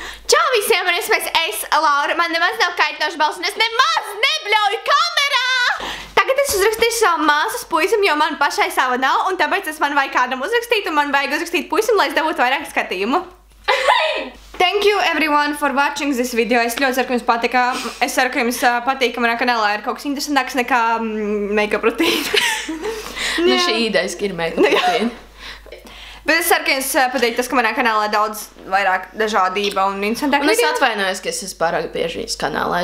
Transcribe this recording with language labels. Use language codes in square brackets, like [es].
[lv] Čau visiem, un es, Laura, man nemaz nav kaitinoša balss, un es nemaz nebļauju kamerā! Tagad es uzrakstīšu savu māsas puisim, jo man pašai sava nav, un tāpēc es man vajag kādam uzrakstīt, un man vajag uzrakstīt puisim, lai es dabūtu vairāk skatījumu. [en] Thank you everyone for watching this video. [lv] Es ļoti ceru, ka jums patika. Es ceru, ka jums patīk, ka manā kanālā ir kaut kas interesantāks nekā make-up rutīna. Nu šī īdaiski ir make-up rutīna. Bet es ceru, ka jums patīk tas, ka manā kanālā daudz vairāk dažādība un interesantāk video. Un video. es atvainojos, ka es esmu pārāk bieži viņas kanālā.